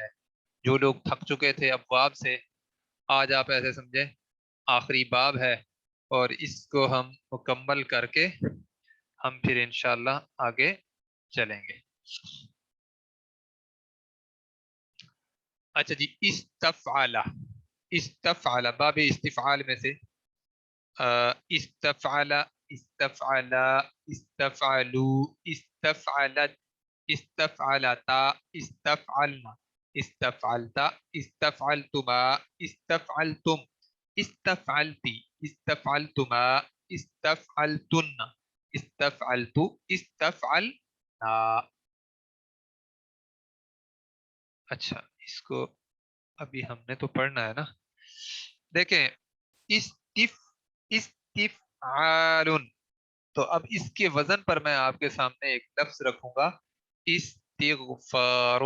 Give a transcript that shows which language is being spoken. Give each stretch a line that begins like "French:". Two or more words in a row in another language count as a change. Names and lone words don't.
Urdu: جو لوگ تھک چکے تھے ابواب سے، آج آپ ایسے سمجھیں آخری باب ہے، اور اس کو ہم مکمل کر کے ہم پھر انشاءاللہ آگے چلیں گے. اچھا جی،
Arabic: استفعل، استفعل باب استفعال
Urdu: میں سے
Arabic: استفعل، استفعل، استفعلوا، استفعلت، استفعلتا، استفعلنا، استفعلت، استفعلتما، استفعلتم، استفعلتی، استفعلتما، استفعلتن، استفعلت، استفعلنا.
Urdu: اچھا اس کو ابھی ہم نے تو پڑھنا ہے نا. دیکھیں استفعال، تو اب اس کے وزن پر میں آپ کے سامنے ایک لفظ رکھوں گا، استغفار.